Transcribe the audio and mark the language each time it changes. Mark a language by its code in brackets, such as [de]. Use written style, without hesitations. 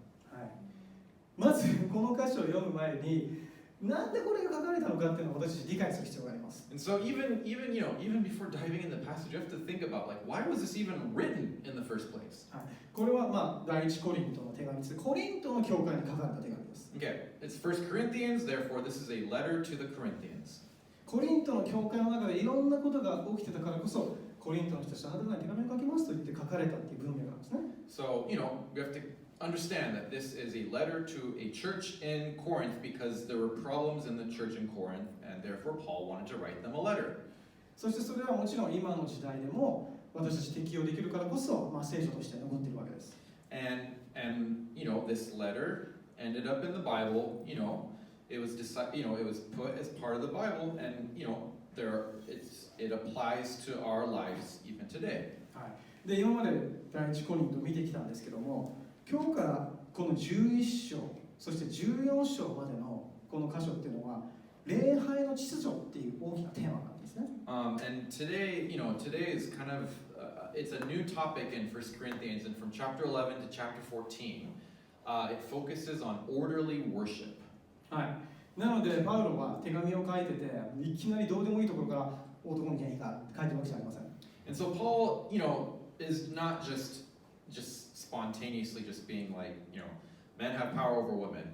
[ja] はい、まずこの箇所を読む前に、なんでこれが書かれたのかっていうのを私たち理解する必要があります。 [en] And so even before diving in the passage, you have to think about why was this even written in the first place? [ja] はい、これは第一コリントの手紙です。コリントの教会に書かれた手紙です。 [en] Okay, it's 1 Corinthians, therefore this is a letter to the Corinthians. [ja] コリントの教会の中でいろんなことが起きてたからこそ、コリントの人たちはあなた方に手紙を書きますと言って書かれたっていう文脈なんですね。 [en] So, you have to understand that this is a letter to a church in Corinth because there were problems in the church in Corinth, and therefore Paul wanted to write them a letter. [ja] そしてそれはもちろん今の時代でも私たち適用できるからこそ、聖書として残っているわけです。 [en] And this letter ended up in the Bible. It was put as part of the Bible, and it applies to our lives even today. [ja] はい。で、今まで第一コリント見てきたんですけども、今日からこの11章、そして14章までのこの箇所っていうのは、礼拝の秩序っていう大きなテーマなんですね。 [en] And today is kind of it's a new topic in 1 Corinthians, and from chapter 11 to chapter 14, it focuses on orderly worship. [ja] はい。なのでパウロは手紙を書いてて、いきなりどうでもいいところから男に何か書いてるわけじゃありません。 [en] And so Paul, is not just spontaneously just being like, men have power over women.